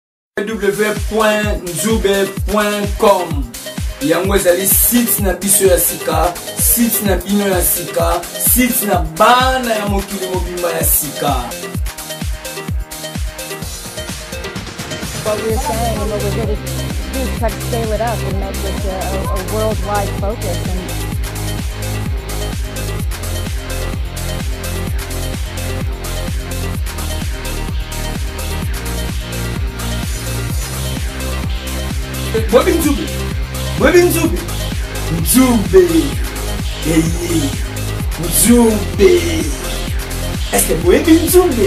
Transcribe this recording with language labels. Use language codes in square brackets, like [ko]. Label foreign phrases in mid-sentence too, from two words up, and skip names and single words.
[ln] www.nzube.com. Yango ezali site na biso ya sika, site na bino ya sika, site na bana ya mokili mobimba ya sika. [en] What we're saying and what we're here to do is try to scale it up and make this a worldwide focus. [fr] Nzube, est-ce que vous avez Nzube?